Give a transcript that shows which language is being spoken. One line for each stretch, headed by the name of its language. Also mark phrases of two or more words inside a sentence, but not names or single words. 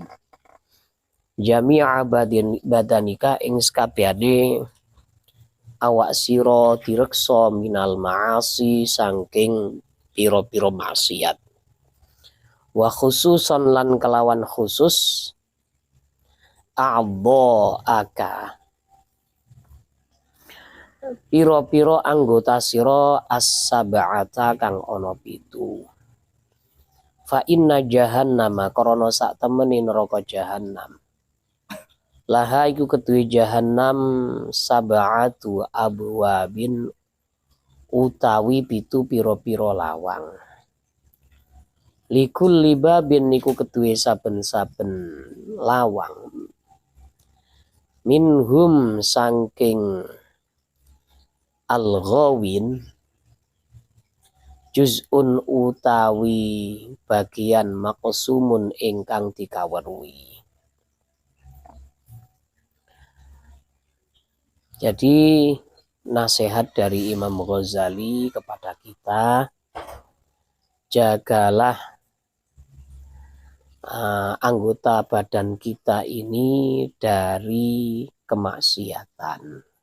Arabic: Jami'a badanika
Javanese: ing sakabehane awak sira direksa
Arabic: minal ma'asi
Javanese: saking pira-pira maksiat.
Arabic: Wa khususan
Javanese: lan kelawan khusus a'dha'aka piro-piro anggota siro as-sab'ata kang ono 7.
Arabic: Fa inna jahannama
Javanese: krana sak temene neraka jahannam. Laha iku keduwe jahannam
Arabic: sab'atu abwabin
Javanese: utawi 7 piro-piro lawang.
Arabic: Likul libabin
Javanese: niku keduwe saben-saben lawang. Minhum saking
Arabic: al-ghawin juz'un
Javanese: utawi bagian maqsumun ingkang dikaweruhi.
Indonesian: Jadi nasihat dari Imam Ghazali kepada kita, jagalah anggota badan kita ini dari kemaksiatan.